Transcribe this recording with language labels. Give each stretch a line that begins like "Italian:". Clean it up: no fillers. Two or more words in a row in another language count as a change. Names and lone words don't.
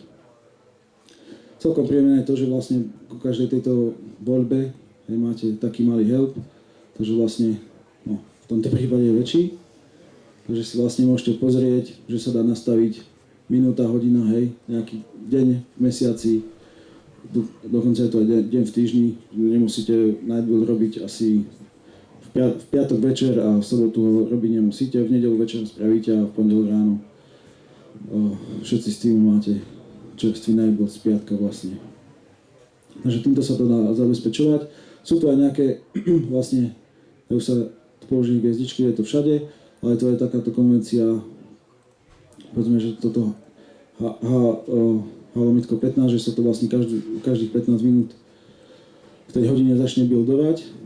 Slovak: Celkom príjemné je to, že vlastne ku každej tejto voľbe máte taký malý help, takže vlastne v tomto prípade je väčší. Takže si vlastne môžete pozrieť, že sa dá nastaviť minúta, hodina, hej, nejaký deň v mesiaci, dokonca je to aj deň v týždni, nemusíte
English: night build
Slovak: robiť asi v piatok večer a v sobotu ho robiť nemusíte, v nedeľu večer spravíte a v pondelok ráno všetci s tým máte čerstvý
English: night build
Slovak: z piatka vlastne. Takže týmto sa to dá zabezpečovať. Sú tu aj nejaké, vlastne, dajú sa použiť hviezdičky, je to všade, ale to je takáto konvencia, povedzme, že toto Halomitko 15, že sa to vlastne každých 15 minút v tej hodine začne buildovať.